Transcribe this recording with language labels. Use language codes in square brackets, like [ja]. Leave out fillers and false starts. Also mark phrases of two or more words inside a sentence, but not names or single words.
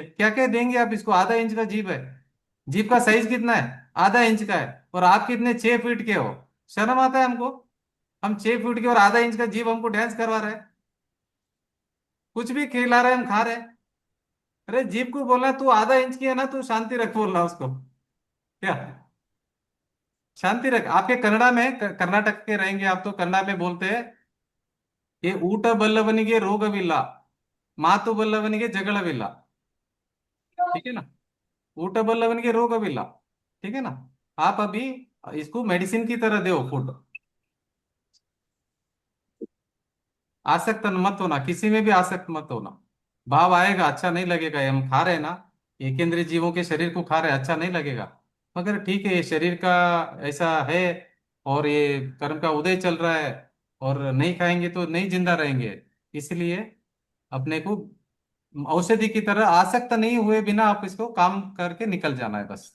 [hi] क्या क्या देंगे आप इसको, आधा इंच का जीभ है, जीभ का साइज कितना है, आधा इंच का है, और आप कितने 6 फीट के हो, शर्म आता है हमको, हम 6 फीट के और आधा इंच का जीभ हमको डांस करवा रहे हैं, कुछ भी खिला रहे हैं, हम खा रहे हैं। अरे जीभ को बोलना तू आधा इंच की है ना, तू शांति रख, बोलना उसको, क्या शांति रख। आपके कन्नड़ा में, कर्नाटक के रहेंगे आप, तो कन्नड़ा में बोलते हैं ये [kn] ಊಟ ಬಲ್ಲವನಿಗೆ ರೋಗವಿಲ್ಲ, ಮಾತು ಬಲ್ಲವನಿಗೆ ಜಗಳವಿಲ್ಲ, [hi] ठीक है ना, [kn] ಊಟ ಬಲ್ಲವನಿಗೆ ರೋಗವಿಲ್ಲ, [hi] ठीक है ना। आप अभी इसको मेडिसिन की तरह दो फूड, आसक्त मत होना, किसी में भी आसक्त मत होना। भाव आएगा, अच्छा नहीं लगेगा, ये हम खा रहे हैं ना, एक इंद्रिय जीवों के शरीर को खा रहे हैं, अच्छा नहीं लगेगा, मगर ठीक है, ये शरीर का ऐसा है, और ये कर्म का उदय चल रहा है, और नहीं खाएंगे तो नहीं जिंदा रहेंगे, इसलिए अपने को औषधि की तरह आसक्त नहीं हुए बिना आप इसको काम करके निकल जाना है बस।